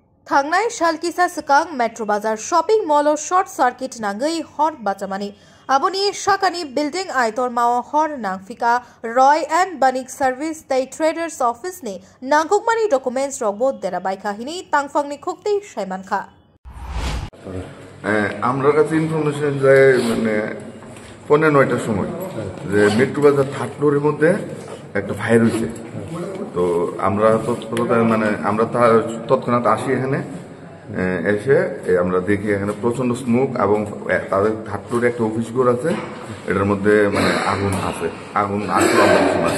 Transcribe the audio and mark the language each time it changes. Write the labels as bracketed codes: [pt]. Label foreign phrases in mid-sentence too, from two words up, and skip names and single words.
[trp] थांनाय सालकिसा सिगां मेट्रो बाजार शॉपिंग मॉल शॉर्ट सर्किट नांगै हर बाचामानि आबोनि शाखानि बिल्डिं आयतर माव हर नांफिका रय एंड बनिक सर्विस तै ट्रेडर्स ऑफिस ने नांगुकमानि डकुमेंट्स रगबो देरा बायखाहिनि तांफांनि खुक्ति सायमानखा [bn] আমরা কাছে ইনফরমেশন যায় মানে 9:15টার সময় যে মেট্রো বাজার থার্ড ফ্লোরের মধ্যে একটা ফায়ার হয়েছে। তো আমরা তৎক্ষণাৎ আসি এখানে এসে আমরা দেখি এখানে প্রচন্ড স্মোক এবং তাদের থার্ড ফ্লোরে একটা অফিস ঘর আছে, এটার মধ্যে মানে আগুন আছে, আগুন আসলো আছে।